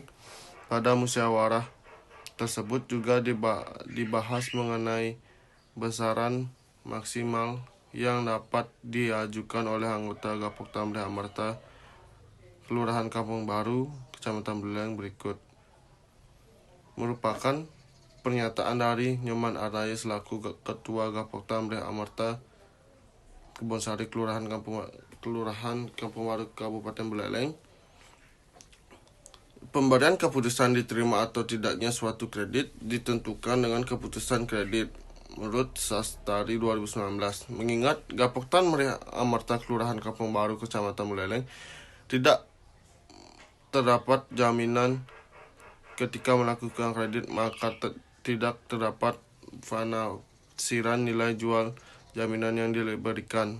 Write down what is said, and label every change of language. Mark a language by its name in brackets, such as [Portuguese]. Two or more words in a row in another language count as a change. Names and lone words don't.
[Indonesian] Pada musyawarah tersebut juga dibahas mengenai besaran maksimal yang dapat diajukan oleh anggota Gapoktan Mreh Amerta Kelurahan Kampung Baru, Kecamatan Buleleng berikut. Merupakan pernyataan dari Nyoman Arnayu selaku Ketua Gapoktan Mreh Amerta Kebonsari Kelurahan Kampung Baru, Kabupaten Buleleng. Pemberian keputusan diterima atau tidaknya suatu kredit ditentukan dengan keputusan kredit menurut Sastari 2019. Mengingat Gapoktan Mreh Amerta Kelurahan Kampung Baru, Kecamatan Buleleng tidak terdapat jaminan ketika melakukan kredit, maka tidak terdapat penafsiran nilai jual jaminan yang diberikan.